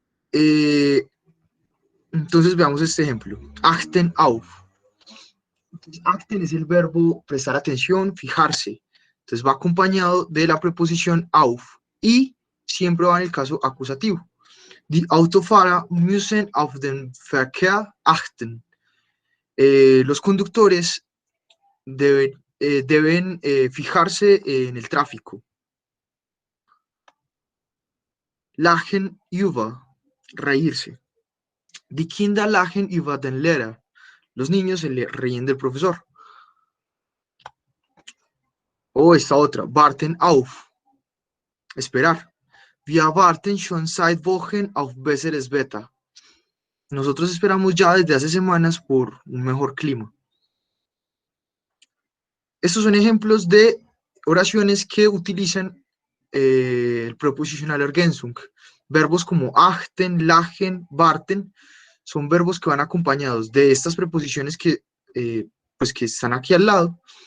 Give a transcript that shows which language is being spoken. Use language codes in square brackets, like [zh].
[es] Entonces veamos este ejemplo. Achten auf. Entonces, achten es el verbo prestar atención, fijarse. Entonces va acompañado de la preposición auf y siempre va en el caso acusativo. [de] Die Autofahrer müssen auf den Verkehr achten. [es] Los conductores deben fijarse en el tráfico. Lachen über, reírse. [de] Die Kinder lachen über den Lehrer. [es] Los niños se le ríen del profesor. O esta otra, warten auf, esperar. [de] Wir warten schon seit Wochen auf besseres Wetter. [es] Nosotros esperamos ya desde hace semanas por un mejor clima. Estos son ejemplos de oraciones que utilizan el preposicional Ergänzung. Verbos como achten, lachen, warten son verbos que van acompañados de estas preposiciones pues que están aquí al lado.